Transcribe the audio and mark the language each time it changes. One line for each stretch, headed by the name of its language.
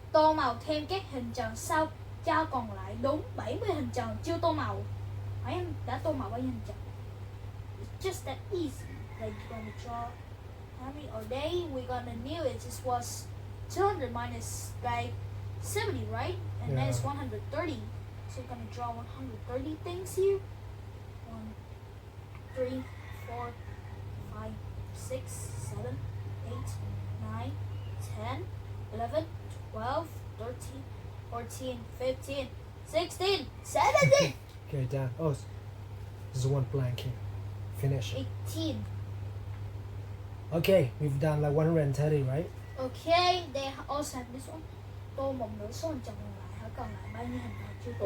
Vietnamese: tô màu thêm các hình tròn sau cho còn lại đúng 70 hình tròn chưa tô màu. Hỏi em đã tô màu bao nhiêu hình tròn?
English: It's just that easy. Like you're gonna draw how many a day? We're gonna knew it. It was 200 minus like 70, right? And then it's Yeah. 130. So we're gonna draw 130 things here. 1, 3, 4, 5, 6, 7, 8, 9, 10, 11, 12, 13, 14, 15, 16, 17, Okay, done. Oh, there's one blank here. Finish. 18. Okay, we've done like 130, right? Okay, they also have this one.
Vietnamese: Tô một nửa số hình tròn còn lại, hả? Còn lại bao nhiêu hình tròn chưa tô?